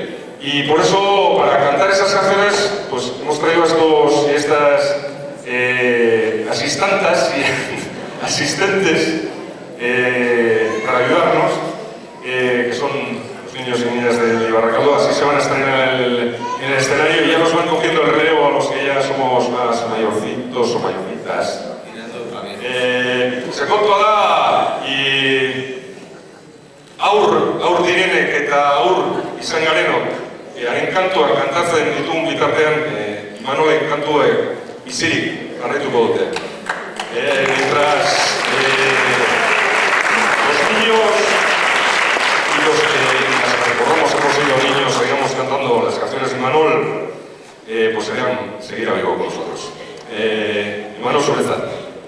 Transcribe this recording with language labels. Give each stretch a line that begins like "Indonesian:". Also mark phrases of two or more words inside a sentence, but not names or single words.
Spanish: Y por eso, para cantar esas canciones, pues hemos traído estas asistentes para ayudarnos, que son los niños y niñas de Ibarrakaldo. Así se van a estrenar en el escenario y ya nos van cogiendo el relevo a los que ya somos más mayorcitos o mayorcitas.
Basque: Sekontua da, aur direnek eta aur izan garenok, haren kantuak kantatzen ditun bitartean, Imanolek kantuek bizirik jarraituko dute.
Spanish: Mientras los niños y los que recordamos hemos sido niños, seguimos cantando las canciones de Imanol, pues seguirá vivo con nosotros.
Basque: Imanol Zuretzat.